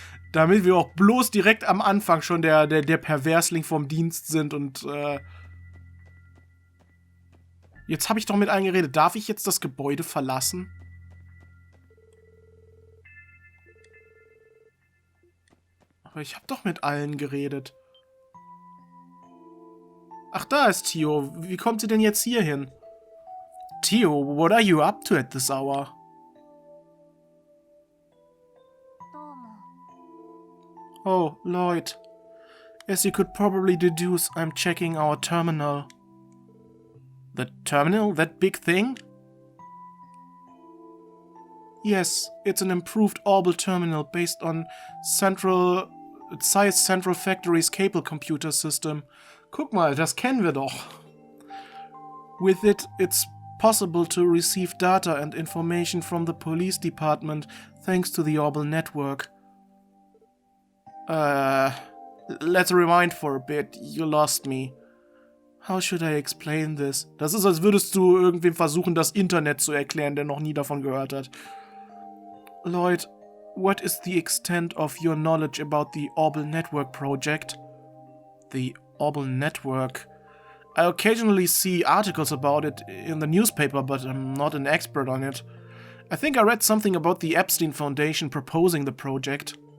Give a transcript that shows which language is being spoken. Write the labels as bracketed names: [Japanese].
[German] Damit wir auch bloß direkt am Anfang schon der Perversling vom Dienst sind und jetzt habe ich doch mit allen geredet. Darf ich jetzt das Gebäude verlassen? Aber ich habe doch mit allen geredet. Ach, da ist Tio. Wie kommt sie denn jetzt hier hin? [English] Tio, what are you up to at this hour? Oh, Lloyd. As you could probably deduce, I'm checking our terminal. The terminal? That big thing? Yes, it's an improved Orbital terminal based on Zeiss Central Factory's cable computer system. [German] Guck mal, das kennen wir doch. [English] With it, it's possible to receive data and information from the police department thanks to the Orbital network. Let's rewind for a bit. You lost me. How should I explain this? [German] Das ist, als würdest du irgendwem versuchen, das Internet zu erklären, der noch nie davon gehört hat. [English] Lloyd, what is the extent of your knowledge about the Orbital Network project? The Orbital Network? I occasionally see articles about it in the newspaper, but I'm not an expert on it. I think I read something about the Epstein Foundation proposing the project.